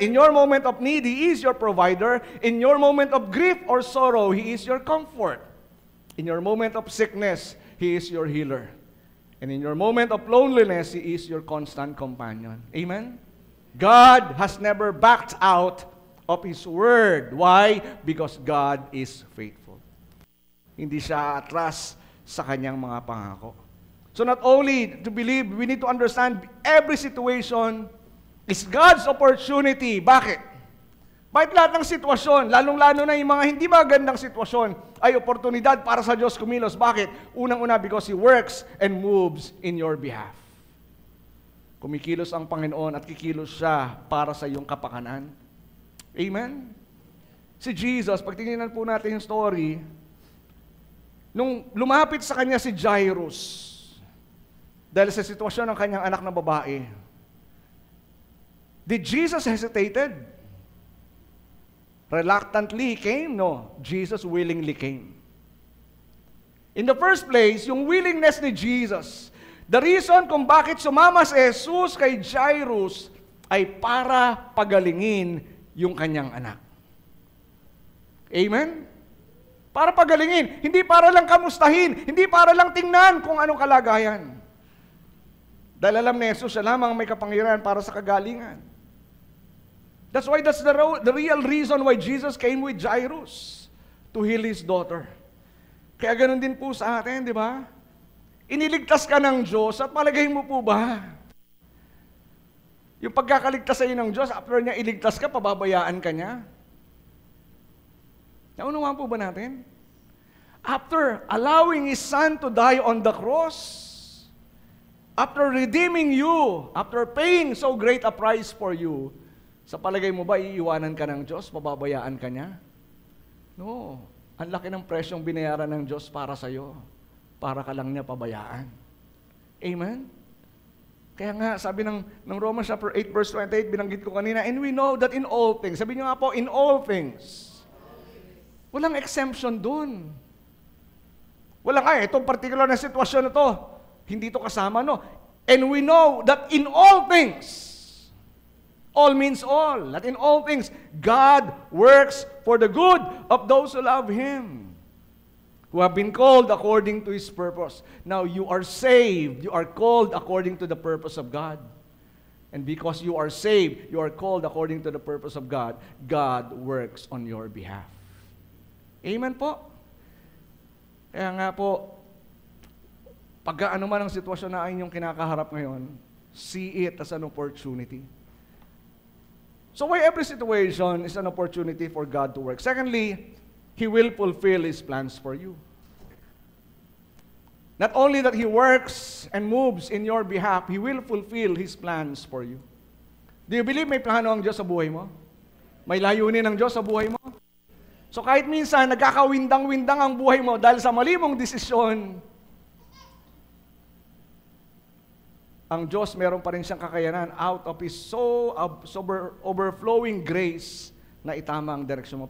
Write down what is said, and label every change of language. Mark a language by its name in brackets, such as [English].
[English] In your moment of need, He is your provider. In your moment of grief or sorrow, He is your comfort. In your moment of sickness, He is your healer. And in your moment of loneliness, He is your constant companion. Amen? God has never backed out of His word. Why? Because God is faithful. [Filipino] Hindi siya atras sa kanyang mga pangako. [English] So not only to believe, we need to understand every situation is God's opportunity. [Filipino] Bakit? Bakit lahat ng sitwasyon, lalong-lalo na yung mga hindi magandang sitwasyon, ay oportunidad para sa Diyos kumilos? Bakit? Unang-una, [English] because He works and moves in your behalf. [Filipino] Kumikilos ang Panginoon at kikilos siya para sa iyong kapakanan. Amen? Si Jesus, pagtingnan po natin yung story, nung lumapit sa kanya si Jairus, dahil sa sitwasyon ng kanyang anak na babae, [English] did Jesus hesitated? Reluctantly he came? No. Jesus willingly came. In the first place, [Filipino] yung willingness ni Jesus, [English] the reason [Filipino] kung bakit sumama si Jesus kay Jairus ay para pagalingin yung kanyang anak. Amen? Para pagalingin. Hindi para lang kamustahin. Hindi para lang tingnan kung anong kalagayan. Dahil alam ni Jesus, siya lamang may kapangyarihan para sa kagalingan. [English] That's the real reason why Jesus came with Jairus, to heal his daughter. [Filipino] Kaya ganun din po sa atin, di ba? Iniligtas ka ng Diyos at palagay mo po ba? Yung pagkakaligtas sa iyo ng Diyos, after niya iligtas ka, pababayaan ka niya? Naunawaan po ba natin? [English] After allowing His Son to die on the cross, after redeeming you, after paying so great a price for you, [Filipino] sa palagay mo ba, iiwanan ka ng Diyos? Pababayaan ka niya? No. Ang laki ng presyong binayaran ng Diyos para sa iyo. Para ka lang niya pabayaan. Amen? Kaya nga, sabi ng Romans chapter 8, verse 28, binanggit ko kanina, [English] and we know that in all things, [Filipino] sabi niyo nga po, [English] in all things, [Filipino] walang exemption dun. Walang, itong particular na sitwasyon na to, hindi to kasama, no? [English] And we know that in all things, all means all. That in all things, God works for the good of those who love Him, who have been called according to His purpose. Now, you are saved. You are called according to the purpose of God. And because you are saved, you are called according to the purpose of God. God works on your behalf. [Filipino] Amen po? Kaya nga po, pag ano man ang sitwasyon na inyong kinakaharap ngayon, [English] see it as an opportunity. So why every situation is an opportunity for God to work? Secondly, He will fulfill His plans for you. Not only that He works and moves in your behalf, He will fulfill His plans for you. Do you believe [Filipino] may plano ang Diyos sa buhay mo? May layunin ang Diyos sa buhay mo? So kahit minsan nagkakawindang-windang ang buhay mo dahil sa mali mong desisyon, ang Diyos meron pa rin siyang kakayanan [English] out of His overflowing grace [Filipino] na itama ang direksyon mo.